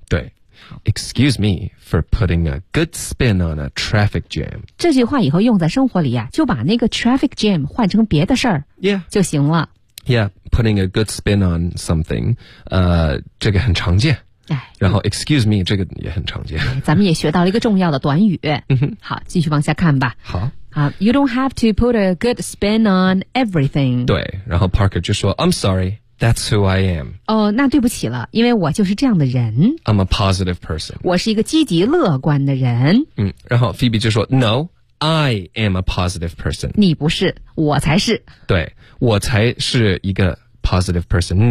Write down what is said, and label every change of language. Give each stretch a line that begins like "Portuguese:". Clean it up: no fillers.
English: 对。Excuse me for putting a good spin on a traffic jam.
Chinese: 这句话以后用在生活里啊，就把那个 traffic jam 换成别的事儿
English: ，Yeah，
Chinese: 就行了。
English: Yeah， putting a good spin on something，
Chinese: 这个很常见。哎，然后 excuse me 这个也很常见。咱们也学到了一个重要的短语。嗯哼，好，继续往下看吧。好。
English: You don't have to put a good spin on everything.
Chinese: 对，然后 Parker 就说
English: ，I'm sorry。That's who I am.
Chinese: 哦，那对不起了，因为我就是这样的人。
English: I'm a positive person.
Chinese: 我是一个积极乐观的人。嗯，然后 Phoebe 就说
English: ，No, I am a positive person.
Chinese: 你不是，我才是。对，我才是一个 positive person.